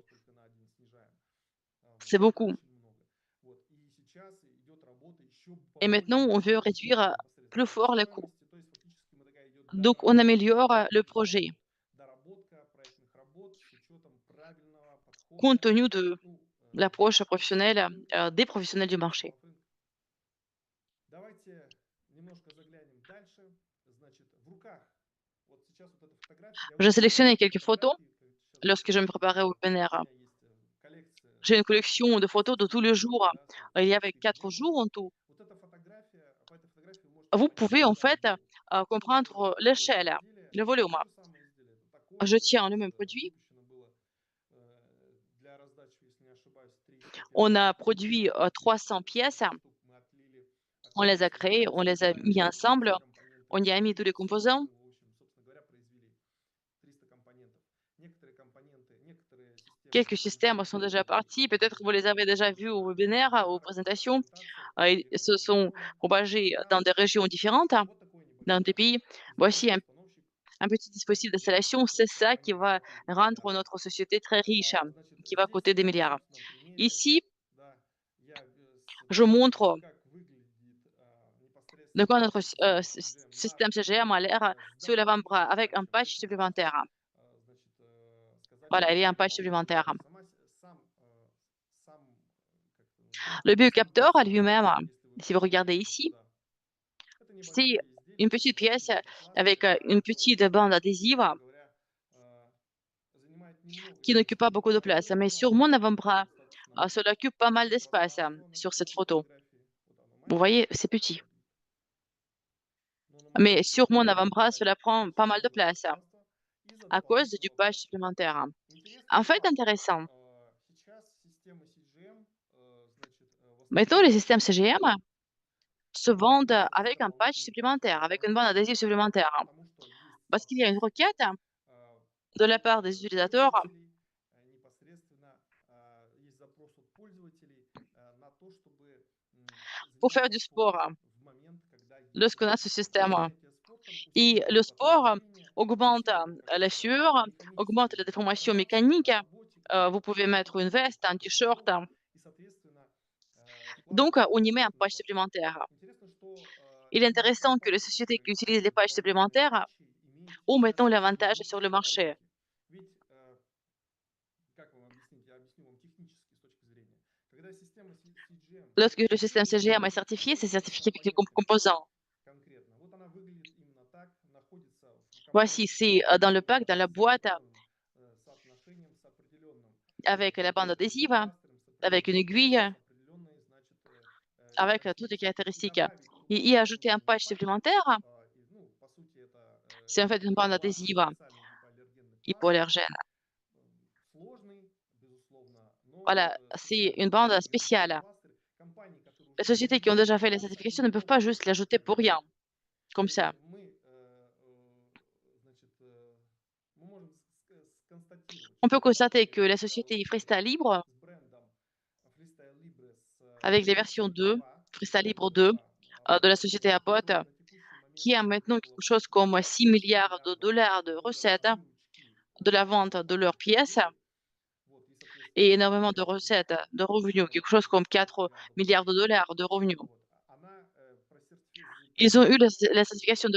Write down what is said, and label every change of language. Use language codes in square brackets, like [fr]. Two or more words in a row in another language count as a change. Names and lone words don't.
[fr] C'est beaucoup et maintenant on veut réduire, plus fort les coûts. Donc on améliore, le projet, compte tenu de l'approche professionnelle, des professionnels du marché. [ru] Давайте немножко заглянем дальше. Значит, в руках, вот сейчас вот эта фотография, я [fr] J'ai [ru] выбрал [fr] sélectionné [ru] несколько [fr] quelques photos [ru] фотографий, как сейчас [fr] lorsque je me [ru] показываю. [fr] préparais au [ru] Вот у [fr] webinaire. [ru] меня есть коллекция [fr] J'ai une collection de photos de tous les [ru] видео, [fr] jours. [ru] да, [fr] Il y avait [ru] съемки 4 видео. [fr] jours en tout. [ru] Вот эта фотография, по этой фотографии вы можете [fr] Vous [ru] понять [fr] pouvez en fait, [ru] размер. Что же это [fr] comprendre [ru] такое за [fr] l'échelle, [ru] изделие? [fr] le [ru] Это [fr] volume. [ru] то же самое изделие. Это такое [fr] Je [ru] же, то [fr] tiens le [ru] есть [fr] même produit. [ru] выпущено было для раздачи, если не ошибаюсь, 300 [fr] On [ru] первых [fr] a produit, [ru] экземпляров. [fr] 300 [ru] Вот [fr] pièces, [ru] 300 штук мы [fr] on les [ru] отлили [fr] a [ru] с [fr] créées, on [ru] фотографии, [fr] les a [ru] добавили [fr] mis ensemble, [ru] все [fr] on [ru] компоненты [fr] y a mis tous les [ru] инструмента, [fr] composants. [ru] ну, в общем, собственно говоря, произвели 300 компонентов. Некоторые компоненты, некоторые системы [fr] Quelques [ru] уже [fr] systèmes sont déjà [ru] изготовлены, [fr] partis, peut-être vous les avez déjà vus au webinaire, aux présentations. [ru] документация [fr] Ils se sont [ru] готова. [fr] propagés dans [ru] Сейчас [fr] des régions différentes, [ru] вот такое [fr] dans des [ru] небольшое [fr] pays. Voici [ru] изделие, установщик [fr] un petit dispositif d'installation, c'est ça qui va rendre notre société très riche, [ru] Значит, [fr] qui va [ru] здесь [fr] coûter des [ru] на [fr] milliards. [ru] собственном примере, [fr] Ici, [ru] да, я [fr] je [ru] показываю, [fr] montre [ru] как выглядит [fr] de quoi [ru] непосредственно [fr] notre [ru] система CGM на [fr] système CGM a l'air [ru] с [fr] sur l'avant-bras [ru] дополнительным [fr] avec un [ru] патчем. То [fr] patch [ru] есть мы здесь [fr] supplémentaire. [ru] можем значит, сказать, [fr] Voilà, [ru] что [fr] il y a [ru] это [fr] un patch [ru] дополнительный [fr] supplémentaire. [ru] патч. Сам как это [fr] Le [ru] называется, сам [fr] biocapteur [ru] патч [fr] lui-même, [ru] инструмент, если вы [fr] si vous regardez [ru] посмотрите вот [fr] ici, [ru] сюда, это [fr] c'est [ru] небольшое [fr] une [ru] изделие, [fr] petite pièce [ru] очень очень [fr] avec, [ru] классное, [fr] une [ru] которое, [fr] petite bande adhésive [ru] собственно говоря, занимает немного [fr] qui n'occupe [ru] места, [fr] pas beaucoup de place. Mais sur [ru] но [fr] mon avant-bras, [ru] достаточно [fr] cela occupe pas mal d'espace, [ru] пространство [fr] sur cette [ru] на [fr] photo. [ru] фотографии. Вот оно [fr] Vous [ru] маленькое, [fr] voyez, c'est petit. [ru] но на [fr] Mais [ru] маленькой [fr] sur mon [ru] фотографии [fr] avant-bras, [ru] занимает [fr] cela prend pas [ru] достаточно [fr] mal de [ru] много [fr] place [ru] пространства из-за [fr] à cause du [ru] дополнительного [fr] patch [ru] патча. [fr] supplémentaire. [ru] Интересный [fr] En fait, [ru] факт. [fr] intéressant. [ru] Сейчас системы CGM, значит, в [fr] Maintenant, [ru] основном [fr] les systèmes CGM [ru] продаются [fr] se vendent [ru] с [fr] avec un patch [ru] дополнительным [fr] supplémentaire, [ru] патчем. [fr] avec une bande adhésive supplémentaire. [ru] Потому что есть [fr] Parce qu'il y a une [ru] запросы [fr] requête э, de la [ru] от [fr] part des utilisateurs [ru] пользователей, непосредственно есть запрос от пользователей на то, чтобы [fr] pour faire [ru] заниматься [fr] du [ru] спортом [fr] sport [ru] в момент, когда есть [fr] lorsqu'on a [ru] этот [fr] ce [ru] патч. То есть [fr] système. [ru] занятие спортом [fr] Et le [ru] усиливает [fr] sport [ru] потоотделение, [fr] augmente [ru] усиливает [fr] la [ru] какие-то [fr] sueur, augmente [ru] механические [fr] la déformation [ru] трансформации [fr] mécanique. [ru] на работе, [fr] Vous [ru] какие-то [fr] pouvez mettre une [ru] усиливает [fr] veste, un [ru] какую-то [fr] t-shirt. [ru] тренировку и, соответственно, [fr] Donc, [ru] вкладывается [fr] on y met un [ru] дополнительный [fr] patch [ru] патч. [fr] supplémentaire. [ru] Интересно, что [fr] Il est [ru] именно [fr] intéressant que les [ru] компании, [fr] sociétés [ru] которые [fr] qui utilisent les [ru] используют [fr] patchs [ru] дополнительные [fr] supplémentaires [ru] патчи, имеют [fr] ont [ru] сейчас [fr] maintenant l'avantage sur le [ru] преимущество на [fr] marché. [ru] рынке. Ведь, как вам объяснить, я объясню вам технически с точки зрения. Когда система CGM [fr] Lorsque le système CGM est [ru] сертифицируется [fr] certifié, c'est [ru] какими-то [fr] certifié avec les [ru] компонентами [fr] composants. [ru] конкретно, вот она выглядит именно так, находится в [fr] Voici, [ru] комплектующих [fr] c'est dans le pack, dans [ru] с [fr] la boîte, [ru] определенным соотношением, с определенным [fr] avec la bande adhésive, [ru] капацитаром, с [fr] avec une [ru] определенным [fr] aiguille, [ru] весом, с определенной, значит, [fr] avec toutes les [ru] эластичностью. И [fr] caractéristiques. [ru] добавить [fr] Et [ru] туда [fr] y ajouter un [ru] дополнительный [fr] patch [ru] патч, [fr] supplémentaire, [ru] ну, по сути, это [fr] c'est en fait une bande [ru] пластырь, [fr] adhésive [ru] специальный гипоаллергенный пластырь, [fr] hypoallergène. [ru] сложный, безусловно, но [fr] Voilà, c'est [ru] специальный [fr] une bande [ru] гипоаллергенный [fr] spéciale. [ru] пластырь. Компании, которые [fr] Les [ru] уже [fr] sociétés qui ont déjà [ru] производят [fr] fait les [ru] пластырь, они [fr] certifications ne peuvent [ru] могут [fr] pas juste l'ajouter pour rien, [ru] конкурировать. То [fr] comme [ru] есть [fr] ça. [ru] значит, мы можем сконстатировать, [fr] On peut [ru] что [fr] constater [ru] компания [fr] que la [ru] выпускала [fr] société [ru] уже Freestyle Libre, с брендом Freestyle Libre, [fr] avec les versions 2, [ru] права, Freestyle Libre авторские 2, права [fr] de la [ru] выпустила [fr] société [ru] уже Abbott, первую. На текущий момент [fr] qui a maintenant [ru] около [fr] quelque chose comme 6 6 milliards de [ru] миллиардов [fr] dollars de [ru] долларов [fr] recettes [ru] выручки [fr] de la [ru] от [fr] vente de leurs [ru] этих [fr] pièces [ru] изделий. Вот, и, [fr] et [ru] соответственно, [fr] énormément de [ru] выручка [fr] recettes, de revenus, [ru] около [fr] quelque chose comme 4 4 [ru] миллиардов [fr] milliards de [ru] долларов. [fr] dollars de revenus. [ru] Вот, она [fr] Ils ont eu la [ru] сертифицирована [fr] certification de